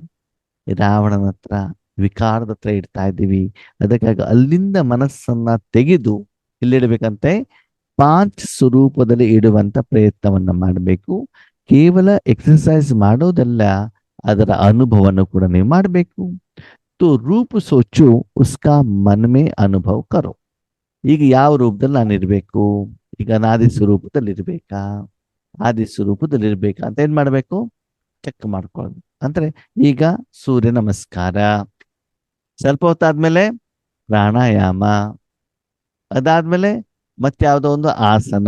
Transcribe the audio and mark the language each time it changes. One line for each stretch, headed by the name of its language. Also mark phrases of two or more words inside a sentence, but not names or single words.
Kannada: ರಾವಣನ ಹತ್ರ, ವಿಕಾರದ ಹತ್ರ ಇಡ್ತಾ ಇದ್ದೀವಿ. ಅದಕ್ಕಾಗಿ ಅಲ್ಲಿಂದ ಮನಸ್ಸನ್ನ ತೆಗೆದು ಎಲ್ಲಿಡ್ಬೇಕಂತೆ? 5 ಸ್ವರೂಪದಲ್ಲಿ ಇಡುವಂತ ಪ್ರಯತ್ನವನ್ನ ಮಾಡಬೇಕು. ಕೇವಲ ಎಕ್ಸರ್ಸೈಸ್ ಮಾಡೋದಲ್ಲ, ಅದರ ಅನುಭವವನ್ನು ಕೂಡ ನೀವು ಮಾಡಬೇಕು.
Hindi: तो रूप सोचो उसका मन में अनुभव करो.
Kannada: ಈಗ ಯಾವ ರೂಪದಲ್ಲಿ ನಾನು ಇರ್ಬೇಕು? ಈಗ ಅನಾದಿ ಸ್ವರೂಪದಲ್ಲಿ ಇರ್ಬೇಕಾ, ಆದಿ ಸ್ವರೂಪದಲ್ಲಿ ಇರ್ಬೇಕಾ ಅಂತ ಏನ್ ಮಾಡ್ಬೇಕು? ಚೆಕ್ ಮಾಡ್ಕೊಳ್ಳೋದು. ಅಂದ್ರೆ ಈಗ ಸೂರ್ಯ ನಮಸ್ಕಾರ, ಸ್ವಲ್ಪ ಹೊತ್ತಾದ್ಮೇಲೆ ಪ್ರಾಣಾಯಾಮ, ಅದಾದ್ಮೇಲೆ ಮತ್ಯಾವುದೋ ಒಂದು ಆಸನ.